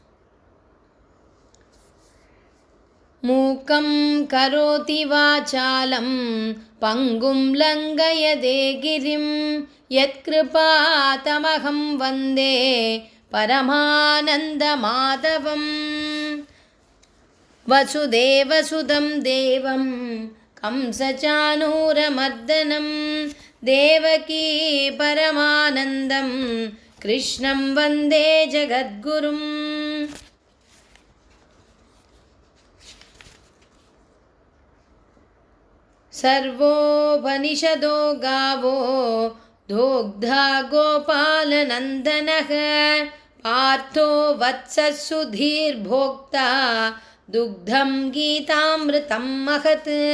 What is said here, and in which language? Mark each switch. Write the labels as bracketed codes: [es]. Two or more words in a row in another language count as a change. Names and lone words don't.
[sa] मूकं करोति वाचालं पङ्गुं लङ्घयते गिरिम् यत्कृपा तमहं वन्दे परमानन्द माधवम् वसुदेवसुतं देवं कंसचाणूरमर्दनम् देवकी परमानन्दं कृष्णं वन्दे जगद्गुरुम्. सर्वोपनिषदो गावो दोग्धा गोपालनन्दनः पार्थो वत्सः सुधीर्भोक्ता दुग्धं गीतामृतं महत्